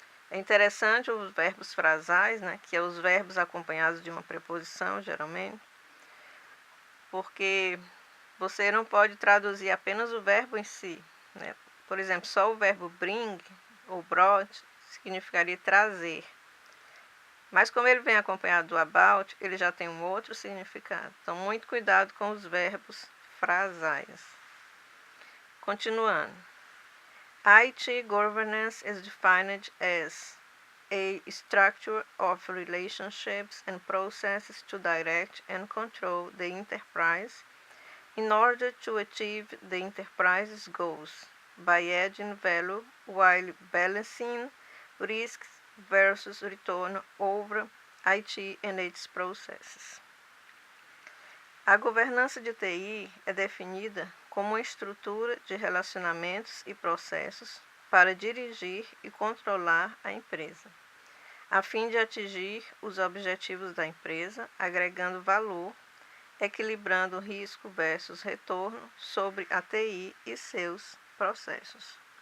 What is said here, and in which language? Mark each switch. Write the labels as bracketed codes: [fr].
[pt] É interessante os verbos frasais, né, que é os verbos acompanhados de uma preposição, geralmente, porque você não pode traduzir apenas o verbo em si, né? Por exemplo, só o verbo bring ou brought significaria trazer. Mas como ele vem acompanhado do about, ele já tem um outro significado. Então, muito cuidado com os verbos frasais. Continuando. [en] IT governance is defined as a structure of relationships and processes to direct and control the enterprise in order to achieve the enterprise's goals by adding value while balancing risks versus return over IT and its processes. [pt] A governança de TI é definida como uma estrutura de relacionamentos e processos para dirigir e controlar a empresa, a fim de atingir os objetivos da empresa, agregando valor, equilibrando risco versus retorno sobre a TI e seus processos.